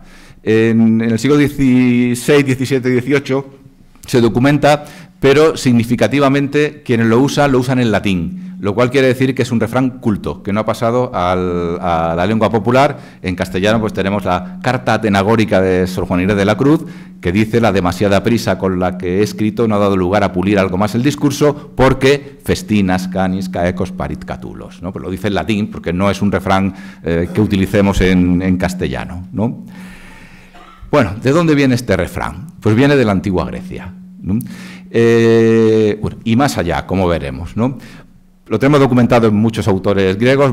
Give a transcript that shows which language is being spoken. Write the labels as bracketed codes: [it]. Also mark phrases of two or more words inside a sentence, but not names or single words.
[es] En el siglo XVI, XVII, XVIII se documenta, pero significativamente quienes lo usan en latín, lo cual quiere decir que es un refrán culto, que no ha pasado a la lengua popular. En castellano pues tenemos la Carta Atenagórica de Sor Juana Inés de la Cruz, que dice: la demasiada prisa con la que he escrito no ha dado lugar a pulir algo más el discurso, porque [la] festinas canis caecos parit catulos, [es] ¿no? Pues lo dice en latín, porque no es un refrán que utilicemos en castellano, ¿no? Bueno, ¿de dónde viene este refrán? Pues viene de la antigua Grecia, ¿no? Bueno, y más allá, como veremos, ¿no? Lo tenemos documentado en muchos autores griegos.